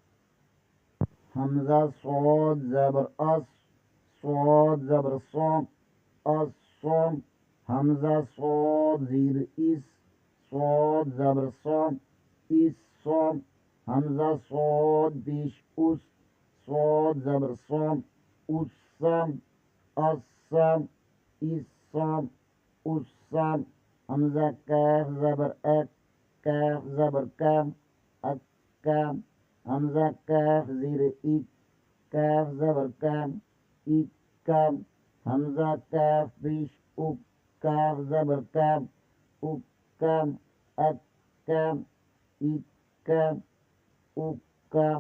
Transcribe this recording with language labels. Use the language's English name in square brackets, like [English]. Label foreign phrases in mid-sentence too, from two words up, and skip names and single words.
[Urdu] حمزہ صاد زبر اس، صاد زبر صم، الصم، حمزہ صاد زیر اس، صاد زبر صم، الصم، حمزہ صاد پیش اس، صاد زبر صم، الصم، الصم، الصم، الصم، حمزہ کاف زبر اک، کاف زبر کم، اکم، حمزہ کاف زیر اک، کاف زبر کم، اکم، حمزہ کاف پیش اک، کاف زبر کم، اکم، اکم، اکم، اکم۔